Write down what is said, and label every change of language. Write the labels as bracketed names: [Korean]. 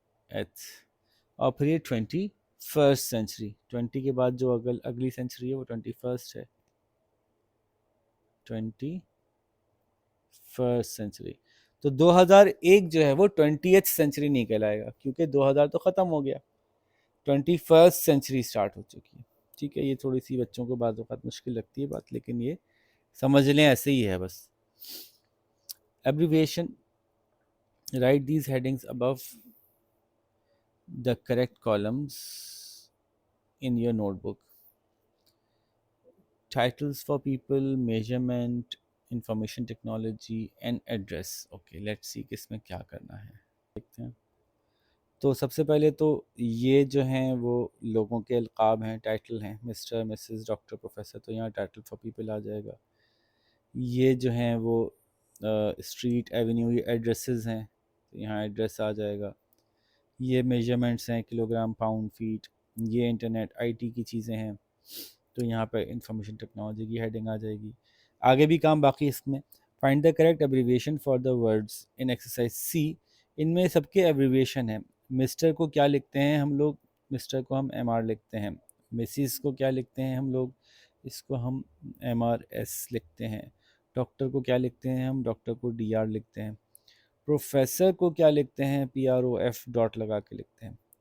[Urdu] اور پھر یہ 21st سینچری، 20 کے بعد جو اگلی سینچری ہے وہ 21st ہے، 21st سینچری. تو 2001 جو ہے وہ 20th سینچری نہیں کہلائے گا کیونکہ 2000 تو ختم ہو گیا، 21st سینچری سٹارٹ ہو چکی ہے. ٹھیک ہے، یہ تھوڑی سی بچوں کو بعض اوقات مشکل لگتی ہے بات، لیکن یہ سمجھ لیں ایسے ہی ہے بس. [English] Abbreviation, write these headings above the correct columns in your notebook. Titles for people, measurement, information technology and address. Okay, let's see [Urdu] کس میں کیا کرنا ہے دیکھتے ہیں. تو سب سے پہلے تو یہ جو ہیں وہ لوگوں کے القاب ہیں، ٹائٹل ہیں، مسٹر، مسز، ڈاکٹر، پروفیسر، تو یہاں ٹائٹل فار پیپل آ جائے گا. یہ جو ہیں وہ اسٹریٹ، ایونیو، یہ ایڈریسز ہیں تو یہاں ایڈریس آ جائے گا. یہ میجرمنٹس ہیں، کلو گرام، پاؤنڈ، فیٹ. یہ انٹرنیٹ، آئی ٹی کی چیزیں ہیں تو یہاں پہ انفارمیشن ٹیکنالوجی کی ہیڈنگ آ جائے گی. آگے بھی کام باقی اس میں. [English] Find the correct abbreviation for the words in exercise C. [Urdu] ان میں سب کے ایبریویشن ہیں. مسٹر کو کیا لکھتے ہیں ہم لوگ؟ مسٹر کو ہم ایم آر لکھتے ہیں. مسز کو کیا لکھتے ہیں ہم لوگ؟ اس کو ہم ایم آر ایس لکھتے ہیں. ڈاکٹر کو کیا لکھتے ہیں ہم؟ ڈاکٹر کو ڈی آر لکھتے ہیں. پروفیسر کو کیا لکھتے ہیں؟ P R O F dot لگا کے لکھتے ہیں.